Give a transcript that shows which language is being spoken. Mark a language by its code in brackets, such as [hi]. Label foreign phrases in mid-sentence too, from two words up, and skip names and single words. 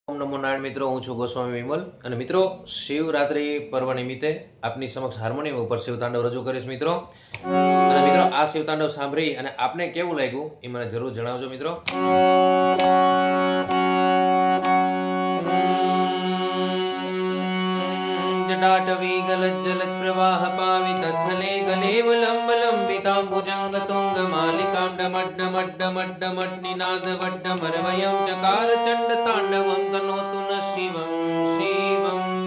[gu] નમો નારાયણ મિત્રો, હું છું ગોસ્વામી વિમલ અને મિત્રો શિવરાત્રિ પર્વ નિમિત્તે આપની સમક્ષ હાર્મોનિયમ ઉપર શિવતાંડવ રજૂ કરીશ મિત્રો. અને મિત્રો આ શિવતાંડવ સાંભળી અને આપને કેવું લાગ્યું એ મને જરૂર જણાવજો મિત્રો. [sa] जटाटवी गलज्जलत् प्रवाह पावित स्थले गलेवलम्बलम्बिताम्बुजङ्ग तुङ्ग मालिकां डमड्डमड्डमड्डमड्डमड्निनादवड्डमरवयं चकार चण्ड ताण्डवं तनोतु न शिवं शिवम्.